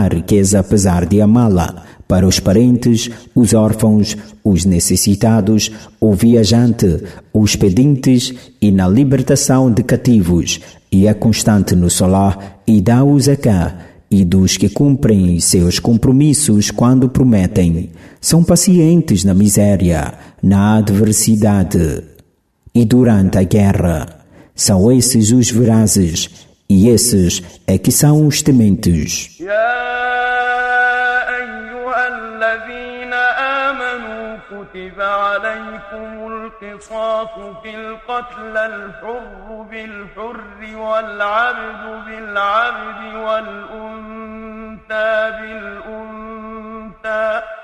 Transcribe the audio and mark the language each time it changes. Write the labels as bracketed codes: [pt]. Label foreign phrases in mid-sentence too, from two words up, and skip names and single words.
[pt] a riqueza apesar de amá-la, para os parentes, os órfãos, os necessitados, o viajante, os pedintes e na libertação de cativos, e é constante no solar e dá o zacá, e dos que cumprem seus compromissos quando prometem, são pacientes na miséria, na adversidade e durante a guerra. São esses os verazes, e esses é que são os tementes. [ar] كتب عليكم القصاص في القتلى الحر بالحر والعبد بالعبد والأنثى بالأنثى